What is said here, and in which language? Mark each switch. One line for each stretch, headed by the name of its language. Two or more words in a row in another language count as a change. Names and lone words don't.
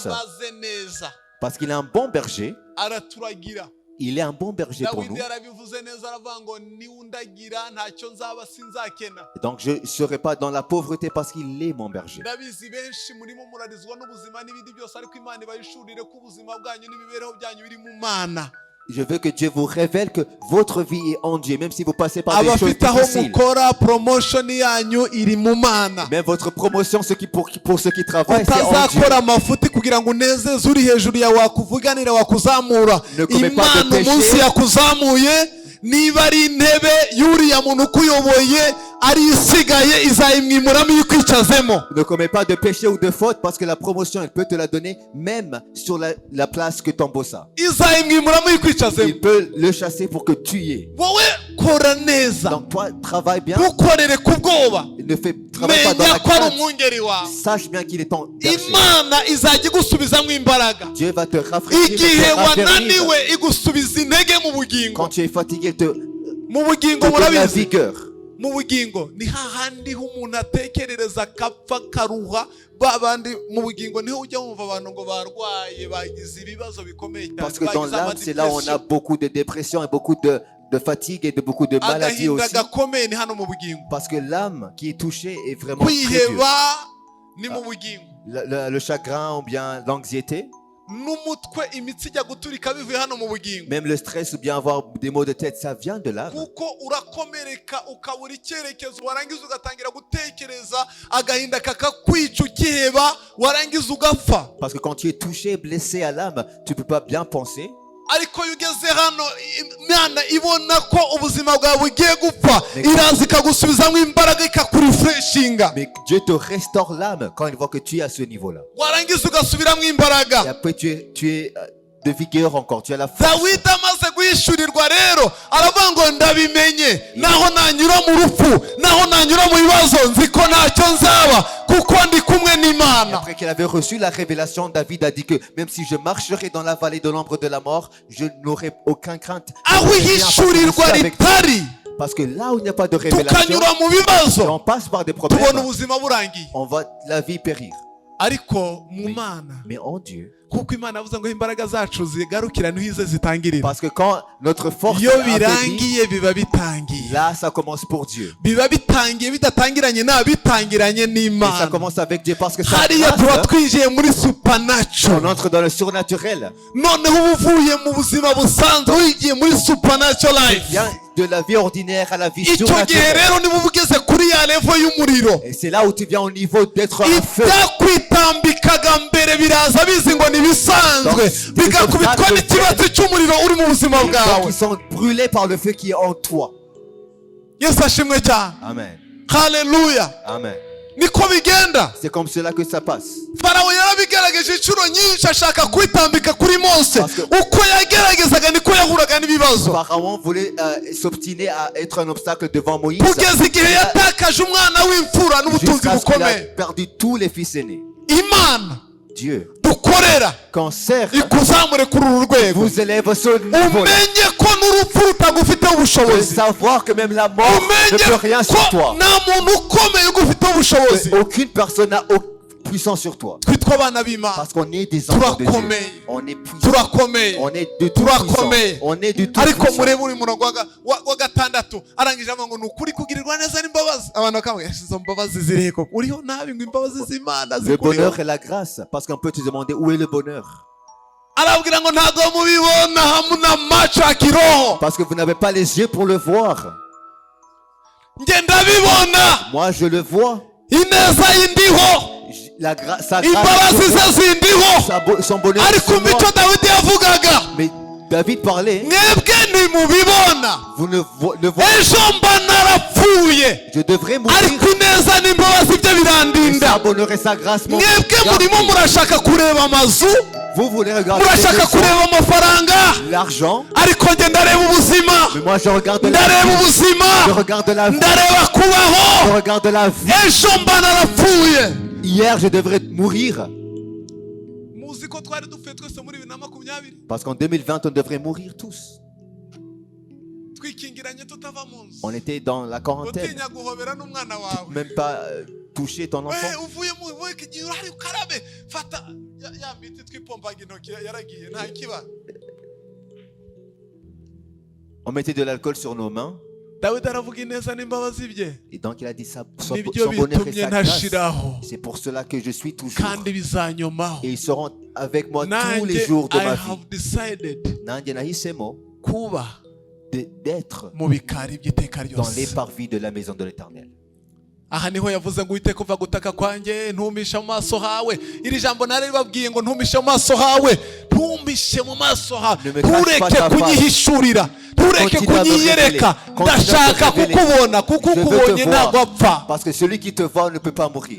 Kinyarwanda: Aramaze neza,
French: Parce qu'il est un bon berger.
Kinyarwanda: araturagira.
French: Il est un bon berger pour nous.
Kinyarwanda: Dawidi yarabivuze neza aravuga ngo niwundagira ntacyo nzaba sinzakena.
French: Et donc je ne serai pas dans la pauvreté parce qu'il est mon berger.
Kinyarwanda: Ndabizi benshi murimo murarizwa n'ubuzima n'ibindi byose, ariko Imana ibayishurire ko ubuzima bwanyu n'imibereho byanyu biri mu Mana.
French: Je veux que Dieu vous révèle que votre vie est en Dieu, même si vous passez par des choses
Kinyarwanda: Abafite aho
French: difficiles.
Kinyarwanda: mukora promotion yanyu iri mu Mana.
French: Même votre promotion, pour ceux qui travaillent, c'est en Dieu.
Kinyarwanda: Utazakora amafuti kugira ngo unezeze uri hejuru ya wakuvuganira wakuzamura.
French: Ne commets pas de
Kinyarwanda: Imana
French: péché.
Kinyarwanda: umunsi yakuzamuye niba ari intebe y'uriya muntu ukuyoboye ari isigaye izayimwimuramo iyo ikwicazemo.
French: Ne commets pas de péché ou de faute parce que la promotion, elle peut te la donner même sur la place que ton boss a.
Kinyarwanda: Izayimwimuramo iyo ikwicazemo.
French: Il peut le chasser pour que tu y es.
Kinyarwanda: Wowe kora neza.
French: Donc toi, travaille bien.
Kinyarwanda: Ntukorere ku bwoba.
French: Ne travaille pas dans
Kinyarwanda: Menya
French: la
Kinyarwanda: ko ari
French: crainte.
Kinyarwanda: umwungeri wawe.
French: Sache bien qu'il est ton berger.
Kinyarwanda: Imana izajya igusubizamo imbaraga.
French: Dieu va te rafraîchir,
Kinyarwanda: Igihe
French: te raffermir.
Kinyarwanda: wananiwe igusubiza intege mu bugingo.
French: Quand tu es fatigué, te
Kinyarwanda: Mu bugingo
French: donne la
Kinyarwanda: murabizi.
French: vigueur.
Kinyarwanda: Mu bugingo ni hahandi umuntu atekerereza akapfa karuha. Babandi mu bugingo niho ujya wumva abantu ngo barwaye bagize ibibazo bikomeye cyane.
French: Parce que dans l'âme, c'est là où on a beaucoup de dépression et beaucoup de fatigue et de beaucoup de maladies aussi.
Kinyarwanda: Agahinda gakomeye ni hano mu bugingo.
French: Parce que l'âme qui est touchée est vraiment très dure.
Kinyarwanda: Kwiheba ni mu bugingo.
French: Le chagrin ou bien l'anxiété,
Kinyarwanda: N'umutwe imitsi ijya guturika bivuye hano mu bugingo.
French: même le stress ou bien avoir des maux de tête, ça vient de l'âme.
Kinyarwanda: Kuko urakomereka ukabura icyerekezo warangiza ugatangira gutekereza agahinda kakakwica ukiheba warangiza ugapfa.
French: Parce que quand tu es touché, blessé à l'âme, tu ne peux pas bien penser.
Kinyarwanda: Ariko iyo ugeze hano Imana ibona ko ubuzima bwawe bugiye gupfa iraza ikagusubizamo imbaraga ikakurefreshinga.
French: Mais Dieu te restaure l'âme quand il voit que tu es à ce niveau-là.
Kinyarwanda: Warangiza ugasubiramo
French: Et
Kinyarwanda: imbaraga.
French: après, tu es de vigueur encore, tu as la force.
Kinyarwanda: Dawidi amaze guhishurirwa rero aravuga ngo ndabimenye naho nanyura mu rupfu naho nanyura mu bibazo nzi ko ntacyo nzaba kuko ndi kumwe
French: Et
Kinyarwanda: n'Imana.
French: après qu'il avait reçu la révélation, David a dit que même si je marcherai dans la vallée de l'ombre de la mort, je n'aurai aucune crainte.
Kinyarwanda: Aho ihishurirwa ritari
French: Parce que là où il n'y a pas de révélation,
Kinyarwanda: tukanyura mu
French: si
Kinyarwanda: bibazo
French: on passe par des
Kinyarwanda: tubona
French: problèmes,
Kinyarwanda: ubuzima burangiye.
French: on va la vie périr.
Kinyarwanda: Ariko mu Mana
French: Mais en Dieu,
Kinyarwanda: kuko Imana yavuze ngo imbaraga zacu zigarukira niho ize zitangirira.
French: parce que quand notre force
Kinyarwanda: Iyo
French: affaiblit,
Kinyarwanda: birangiye biba bitangiye.
French: là ça commence pour Dieu.
Kinyarwanda: Biba bitangiye bidatangiranye na bitangiranye
French: Et ça
Kinyarwanda: n'Imana.
French: commence avec Dieu parce que ça
Kinyarwanda: Hariya tuba
French: grâce,
Kinyarwanda: twinjiye muri
French: on
Kinyarwanda: supernatural.
French: entre dans le surnaturel.
Kinyarwanda: Noneho uba uvuye mu buzima busanzwe wigiye muri
English: supernatural life.
French: Bien de la vie ordinaire à la vie
Kinyarwanda: Icyo gihe
French: surnaturelle.
Kinyarwanda: rero niba ugeze kuri ya level y'umuriro.
French: Et c'est là où tu viens au niveau d'être un feu.
Kinyarwanda: Ibyakwitambikaga mbere biraza bizi ngo nibisanzwe bigakubitwa n'ikibazo cy'umuriro uri mu buzima
French: Les gens
Kinyarwanda: bwawe.
French: qui sont brûlés par le feu qui est en toi.
Kinyarwanda: Yesu ashimwe cyane. Amen. Haleluya. Amen. Niko bigenda.
French: C'est comme cela que ça passe.
Kinyarwanda: Farawo yarabigerageje inshuro nyinshi ashaka kwitambika kuri Mose. Uko yageragezaga niko yahuraga n'ibibazo.
French: Pharaon voulait s'obstiner à être un obstacle devant Moïse.
Kinyarwanda: Kugeza igihe yatakaje umwana w'imfura n'ubutunzi
French: Jusqu'à ce qu'il a
Kinyarwanda: bukomeye.
French: perdu tous les fils aînés.
Kinyarwanda: Imana
French: Dieu,
Kinyarwanda: dukorera
French: quand sert,
Kinyarwanda: ikuzamure kuri uru rwego.
French: vous élève ce niveau.
Kinyarwanda: Umenye ko n'urupfu rutagufiteho
French: De
Kinyarwanda: ubushobozi.
French: savoir que même la mort ne peut rien
Kinyarwanda: Umenye
French: sur
Kinyarwanda: ko
French: toi.
Kinyarwanda: nta muntu ukomeye ugufiteho ubushobozi.
French: Aucune personne n'a puissance sur toi.
Kinyarwanda: Twitwa abana b'Imana.
French: Parce qu'on est des enfants de Dieu.
Kinyarwanda: Turakomeye.
French: On est puissant.
Kinyarwanda: Turakomeye.
French: On est de tout puissant.
Kinyarwanda: Turakomeye.
French: On est du tout
Kinyarwanda: Ariko
French: puissant.
Kinyarwanda: murebe uri murongo wa gatandatu arangije avuga ngo ni ukuri kugirirwa neza n'imbabazi. Abantu bakavuga izo mbabazi zirihe koko? Uriho nabi ngo imbabazi z'Imana
French: Le
Kinyarwanda: zikuriho.
French: bonheur et la grâce. Parce qu'on peut te demander où est le bonheur.
Kinyarwanda: Arabwira ngo ntabwo mubibona
Swahili: hamuna macho ya kiroho.
French: Parce que vous n'avez pas les yeux pour le voir.
Kinyarwanda: Nge ndabibona.
French: Moi, je le vois.
Kinyarwanda: Ineza y'indiho.
French: Sa
Kinyarwanda: Imbabazi
French: grâce,
Kinyarwanda: ze zindiho.
French: son bonheur.
Kinyarwanda: Ariko
French: sur moi.
Kinyarwanda: imico Dawidi yavugaga.
French: Mais David parlait.
Kinyarwanda: Mwebwe ntimubibona.
French: Vous ne voyez
Kinyarwanda: Ejo mba narapfuye.
French: Je devrais mourir.
Kinyarwanda: Ariko ineza n'imbabazi bye birandinda.
French: Sa bonheur et sa grâce m'ont
Kinyarwanda: Mwebwe
French: gardé.
Kinyarwanda: murimo murashaka kureba amazu.
French: Vous voulez regarder
Kinyarwanda: Murashaka kureba amafaranga.
French: l'argent.
Kinyarwanda: Ariko nge ndareba ubuzima.
French: Mais moi, je regarde la
Kinyarwanda: Ndareba
French: vie. Je
Kinyarwanda: ubuzima.
French: regarde la vie.
Kinyarwanda: Ndareba
French: Je
Kinyarwanda: kubaho.
French: regarde la vie.
Kinyarwanda: Ejo mba narapfuye.
French: Hier, je devrais mourir.
Kinyarwanda: Muzi ko twari dupfuye twese muri 2020.
French: Parce qu'en 2020, on devrait mourir tous.
Kinyarwanda: Twikingiranye tutava mu nzu.
French: On était dans la quarantaine.
Kinyarwanda: Utinya guhobera n'umwana wawe.
French: Même pas toucher ton enfant.
Kinyarwanda: Uvuye mu igihe urari ukarabe fata ya miti twipombaga intoki yaragiye nta kiba.
French: On mettait de l'alcool sur nos mains.
Kinyarwanda: Dawidi aravuga ineza n'imbabazi bye.
French: Et donc, il a dit ça. Son
Kinyarwanda: Nibyo
French: bonheur et
Kinyarwanda: bitumye
French: sa grâce.
Kinyarwanda: ntashiraho.
French: C'est pour cela que je suis toujours.
Kinyarwanda: Kandi bizanyomaho.
French: Et ils seront avec moi tous les
Kinyarwanda: Nanjye
French: jours de
English: I
French: ma
English: have
French: vie.
English: decided
Kinyarwanda: Nanjye nahisemo kuba
French: d'être
Kinyarwanda: mu bikari by'iteka
French: dans les
Kinyarwanda: ryose.
French: parvis de la maison de l'Éternel.
Kinyarwanda: aha niho yavuze ngo Uwiteka uva gutaka kwanjye ntumishe mu maso hawe. Iri jambo nari ribabwiye ngo ntumishe mu maso hawe, ntumishe mu maso hawe, ntureke kunyihishurira, ntureke kunyiyereka. Ndashaka kukubona kuko ukubonye ntabwo apfa.
French: Parce que celui qui te voit ne peut pas mourir.